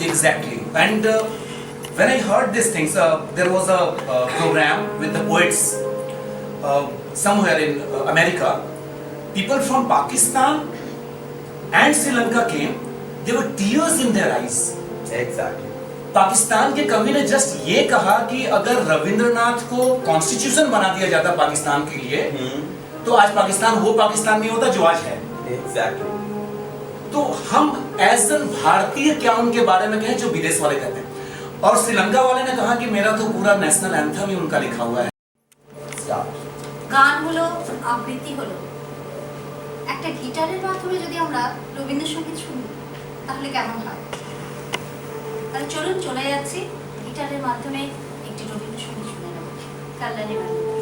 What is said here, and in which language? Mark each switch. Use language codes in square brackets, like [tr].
[en] Exactly. And when I heard these things, there was a program with the poets somewhere in America. People from Pakistan and Sri Lanka came. There were tears in their eyes. Exactly. [hi] Pakistan के कवि ने just ये कहा कि अगर रविंद्रनाथ को constitution बना दिया जाता पाकिस्तान के लिए, तो आज पाकिस्तान वो पाकिस्तान नहीं होता जो आज है. [en] Exactly. [hi] तो हम एज एन भारतीय क्या उनके बारे में कहें जो विदेश वाले कहते हैं. और श्रीलंका वाले ने कहा कि मेरा तो पूरा नेशनल एंथम ही उनका लिखा हुआ है. [bn] গান হলো আবৃত্তি হলো, একটা গিটারের মাধ্যমে যদি আমরা রবীন্দ্রসঙ্গীত শুনি তাহলে কেমন হয়? তাহলে চলুন চলে যাচ্ছি গিটারের মাধ্যমে একটি রবীন্দ্রসঙ্গীত শুনে নেব. কল্যাণী ম্যাম.